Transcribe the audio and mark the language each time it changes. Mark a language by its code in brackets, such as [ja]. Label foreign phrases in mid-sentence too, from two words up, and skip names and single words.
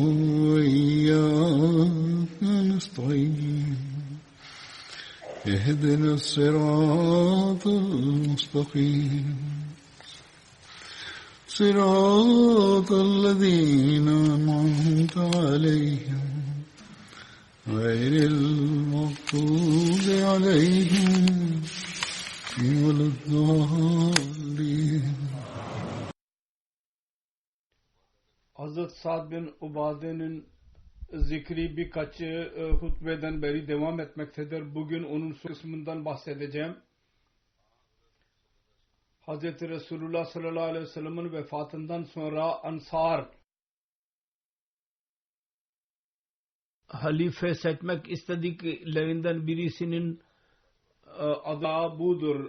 [ar] وإياك نستعين اهدنا الصراط المستقيم صراط الذين أنعمت عليهم غير المغضوب عليهم ولا الضالين. [tr] Hazret Sa'd bin Ubade'nin zikri birkaç hutbeden beri devam etmektedir. Bugün onun son kısmından bahsedeceğim. Hazreti Resulullah [ar] صلى الله عليه وسلم'in [tr] vefatından sonra Ansar halife seçmek istediklerinden birisinin adı budur.